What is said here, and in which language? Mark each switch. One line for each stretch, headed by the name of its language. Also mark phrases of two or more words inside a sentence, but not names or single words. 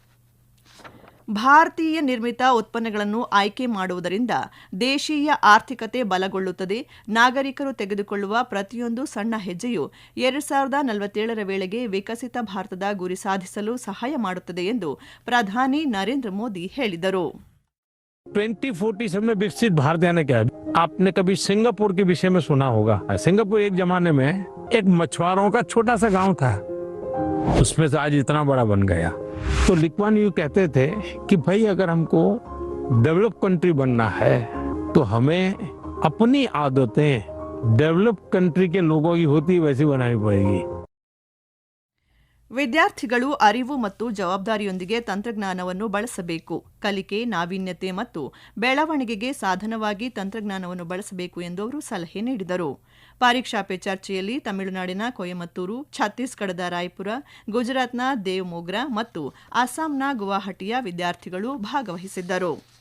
Kannada: ಭಾರತೀಯ ನಿರ್ಮಿತ ಉತ್ಪನ್ನಗಳನ್ನು ಆಯ್ಕೆ ಮಾಡುವುದರಿಂದ ದೇಶೀಯ ಆರ್ಥಿಕತೆ ಬಲಗೊಳ್ಳುತ್ತದೆ. ನಾಗರಿಕರು ತೆಗೆದುಕೊಳ್ಳುವ ಪ್ರತಿಯೊಂದು ಸಣ್ಣ ಹೆಜ್ಜೆಯು 2047ರ ವೇಳೆಗೆ ವಿಕಸಿತ ಭಾರತದ ಗುರಿ ಸಾಧಿಸಲು ಸಹಾಯ ಮಾಡುತ್ತದೆ ಎಂದು ಪ್ರಧಾನಿ ನರೇಂದ್ರ ಮೋದಿ ಹೇಳಿದರು.
Hindi: 2047 में विकसित भारत यानी क्या? आपने कभी सिंगापुर के विषय में सुना होगा. सिंगापुर एक जमाने में एक मछुआरों का छोटा सा गांव था, उसमें से आज इतना बड़ा बन गया. तो ली कुआन यू कहते थे कि भाई अगर हमको
English: develop country
Hindi: बनना है तो हमें अपनी आदतें
English: develop country
Hindi: के लोगों की होती वैसी बनानी पड़ेगी.
Kannada: ವಿದ್ಯಾರ್ಥಿಗಳು ಅರಿವು ಮತ್ತು ಜವಾಬ್ದಾರಿಯೊಂದಿಗೆ ತಂತ್ರಜ್ಞಾನವನ್ನು ಬಳಸಬೇಕು. ಕಲಿಕೆ, ನಾವೀನ್ಯತೆ ಮತ್ತು ಬೆಳವಣಿಗೆಗೆ ಸಾಧನವಾಗಿ ತಂತ್ರಜ್ಞಾನವನ್ನು ಬಳಸಬೇಕು ಎಂದು ಅವರು ಸಲಹೆ ನೀಡಿದರು. ಪರೀಕ್ಷಾ ಪೆ ಚರ್ಚೆಯಲ್ಲಿ ತಮಿಳುನಾಡಿನ ಕೊಯಮತ್ತೂರು, ಛತ್ತೀಸ್ಗಢದ ರಾಯಪುರ, ಗುಜರಾತ್ನ ದೇವಮೋಗ್ರಾ ಮತ್ತು ಅಸ್ಸಾಂನ ಗುವಾಹಟಿಯ ವಿದ್ಯಾರ್ಥಿಗಳು ಭಾಗವಹಿಸಿದ್ದರು.